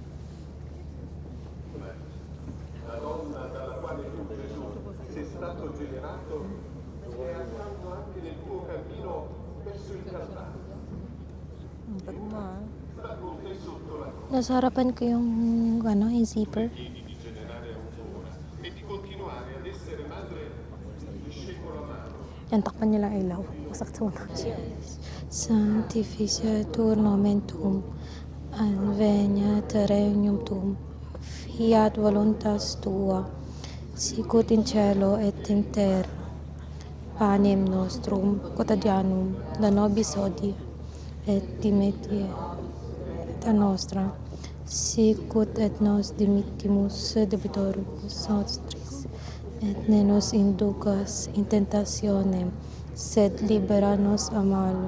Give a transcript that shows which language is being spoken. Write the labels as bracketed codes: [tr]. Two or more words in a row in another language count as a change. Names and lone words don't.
[it] La donna dalla quale tu, Gesù, sei stato generato è accanto anche nel tuo cammino verso il Calvario. Sta con te sotto la croce. [tl] Nasa harapan ko yung zipper. [it] Chiedi di generare ancora e di continuare ad essere madre discepolo amaro. [tl] Yan, takpan niyo lang ilaw. Masakit sa mata. [la] Sanctificetur nomen tuum, adveniat regnum tuum, fiat voluntas tua, sicut in cielo et in terra. Panem nostrum quotidianum da nobis hodie, et dimitte et nostra, sicut et nos dimittimus debitoribus nostris, et ne nos inducas in tentationem, sed libera nos a malo.